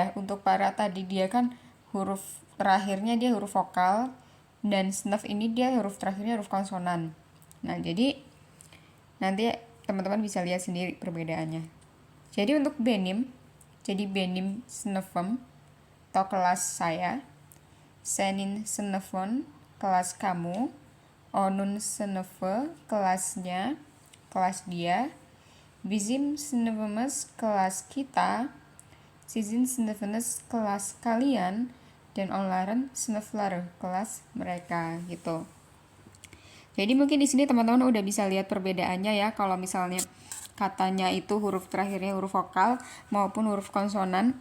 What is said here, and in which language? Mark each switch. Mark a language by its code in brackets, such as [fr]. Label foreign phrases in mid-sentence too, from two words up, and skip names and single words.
[id] Untuk para tadi dia kan huruf terakhirnya dia huruf vokal, dan sınıf ini dia huruf terakhirnya huruf konsonan. Nah, jadi nanti teman-teman bisa lihat sendiri perbedaannya. Jadi untuk benim, jadi [tr] benim sınıfım [id] atau kelas saya. [tr] Senin sınıfın [id] kelas kamu. [tr] Onun sınıfı [id] kelasnya, kelas dia. [tr] Bizim sınıfımız [id] kelas kita. [tr] Sizin sınıfınız [id] kelas kalian. dan [tr] online snuffler [id] kelas mereka gitu. Jadi mungkin di sini teman-teman udah bisa lihat perbedaannya ya, kalau misalnya katanya itu huruf terakhirnya huruf vokal maupun huruf konsonan.